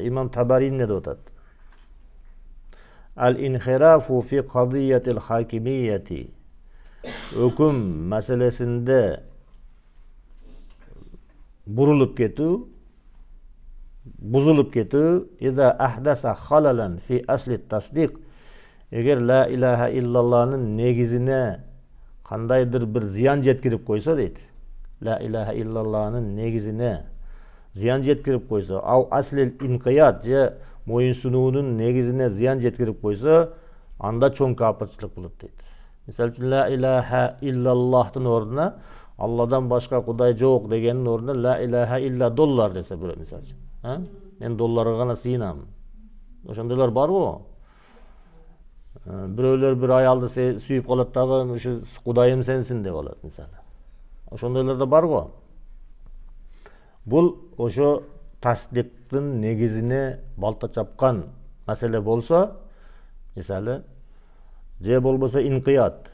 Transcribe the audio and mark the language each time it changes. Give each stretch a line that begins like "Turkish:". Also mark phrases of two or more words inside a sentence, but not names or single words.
Kyrgyz: Имам Табари не деп атат?
Arabic: الانحراف في قضية الحاكمية.
Kyrgyz: Өкүм маселесинде бурулуп кетүү, бузулуп кетүү,
Arabic: إذا أحدث خللا في أصل التصديق.
Kyrgyz: Эгер
Arabic: لا إله إلا الله
Kyrgyz: негизине кандайдыр бир зыян жеткирип койсо дейт.
Arabic: لا إله إلا الله
Kyrgyz: негизине зыян жеткирип койсо,
Arabic: أو أصل الانقياد
Kyrgyz: же моюнсунуунун негизине зыян жеткирип койсо, анда чоң капырчылык болот дейт. Мисалы үчүн
Arabic: لا إله إلا الله
Kyrgyz: ордуна Алладан башка кудай жок дегенин ордуна
Arabic: لا إله إلا دولار
Kyrgyz: десе бирөө мисалы үчүн. Мен долларга гана сыйынам. Ошондойлор барбы? Бирөөлөр бир аялды сүйүп калат дагы, ушу кудайым сенсин деп алат мисалы. Ошондойлор да барбы? Бул ошо тасдиктин негизине балта чапкан маселе болсо, мисалы, же болбосо инкият.